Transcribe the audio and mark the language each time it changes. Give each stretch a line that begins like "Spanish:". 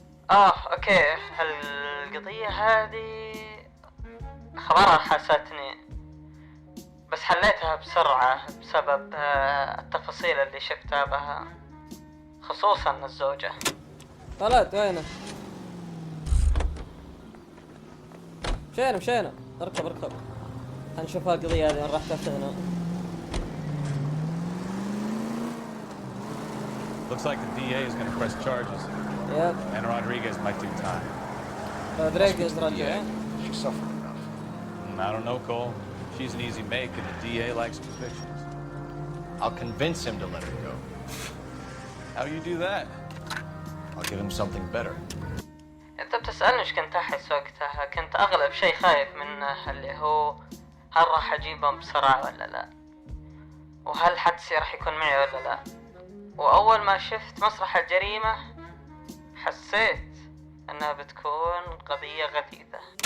Arabic: اوكي، القضية هذه خبرها حاستني، بس حليتها بسرعة بسبب التفاصيل اللي شفتها بها، خصوصا الزوجة. طلعت وينه؟ مشينا اركب هنشوف القضية هذه وين راح تاخذنا.
English: Looks like the DA is going to press charges. Yep. And Rodriguez might do time.
Arabic: Rodriguez رجع.
English: She suffered enough. I don't know, Cole. She's an easy make, and the DA likes convictions. I'll convince him to let her go. How do you do that? I'll give him something better.
Arabic: انت بتسألني ايش كنت احس وقتها؟ كنت اغلب شيء خايف منه اللي هو هل راح اجيبهم بسرعة ولا لا، وهل حدسي راح يكون معي ولا لا. واول ما شفت مسرح الجريمة حسيت انها بتكون قضية غثيثة.